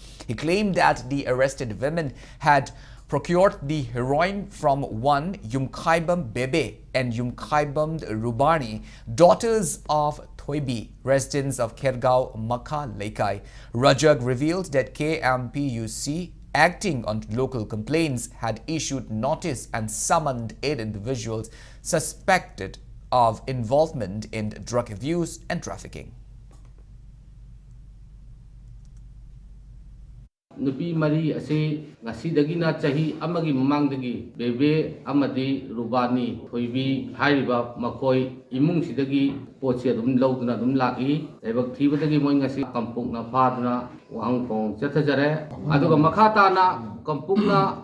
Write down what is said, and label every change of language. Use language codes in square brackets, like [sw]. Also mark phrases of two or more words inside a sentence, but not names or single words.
[en] He claimed that the arrested women had procured the heroin from one Yumkhaibam Bebe and Yumkhaibam Rubani, daughters of Thoibi, residents of Khergaon Makhalaikai. Rajak revealed that KMPUC, acting on local complaints, had issued notice and summoned 8 individuals suspected of involvement in drug abuse and trafficking. [mni] Nupi mari ase ngasi dagina chahi amagi mamangdagi bebe amadi rubani thoibi hairiba makoi imung sidagi poche adum lawduna adum laki lebak thibadagi moi ngasi kampungna phaduna wangkong chathajare aduga makhata na kampungna